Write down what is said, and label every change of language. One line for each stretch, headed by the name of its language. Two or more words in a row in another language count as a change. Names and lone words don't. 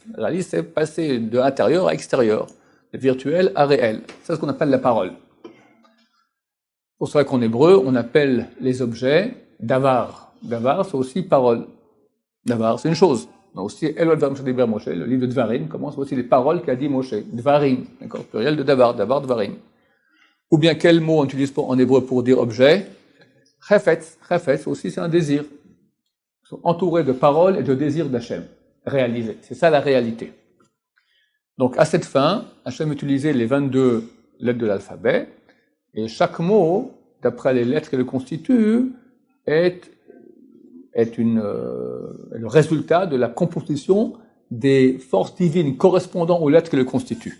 French: Réalise, c'est passer de intérieur à extérieur, de virtuel à réel. C'est ce qu'on appelle la parole. C'est pour ça qu'en hébreu, on appelle les objets davar. Davar, c'est aussi parole. Davar, c'est une chose. Donc aussi,
Hebrew: אלה הדברים אשר דבר משה,
French: le livre de Dvarim, commence aussi les paroles qu'a dit Moshe. Dvarim, d'accord, pluriel de davar, davar, Dvarim. Ou bien quel mot on utilise en hébreu pour dire objet? Chefetz, chefetz aussi c'est un désir. Ils sont entourés de paroles et de désirs d'Hachem, réalisés. C'est ça la réalité. Donc à cette fin, Hachem utilisait les 22 lettres de l'alphabet, et chaque mot, d'après les lettres qui le constituent, est le résultat de la composition des forces divines correspondant aux lettres qui le constituent.